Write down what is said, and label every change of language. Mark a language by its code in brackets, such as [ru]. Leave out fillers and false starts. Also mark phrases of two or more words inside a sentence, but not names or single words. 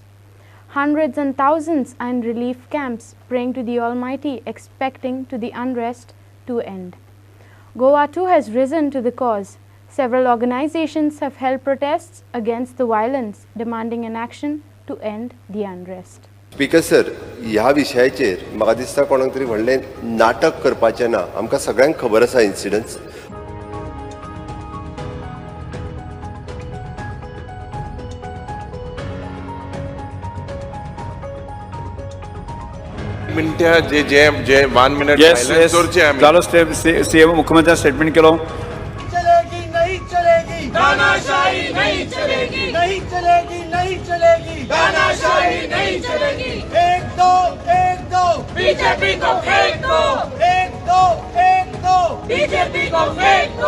[en] Hundreds and thousands are in relief camps, praying to the Almighty, expecting to the unrest to end. Goa too has risen to the cause. Several organizations have held protests against the violence, demanding an action to end the unrest. [kok] स्पीकर सर, ह्या विशयाचेर म्हाका दिसता कोणाक तरी व्हडलें नाटक करपाचें ना. आमकां सगळ्यांक खबर आसा इन्सिडन्स. जे 1 मिनिट सायलेन्स करचे आमी. जालो सीएम मुख्यमंत्री स्टेटमेंट केलो. [hi] चलेगी नहीं चलेगी, तानाशाही नहीं चलेगी, नहीं चलेगी, नहीं चलेगी, तानाशाही नहीं चलेगी। एक दो बीजेपी को फेंक दो, एक दो बीजेपी को फेंक दो,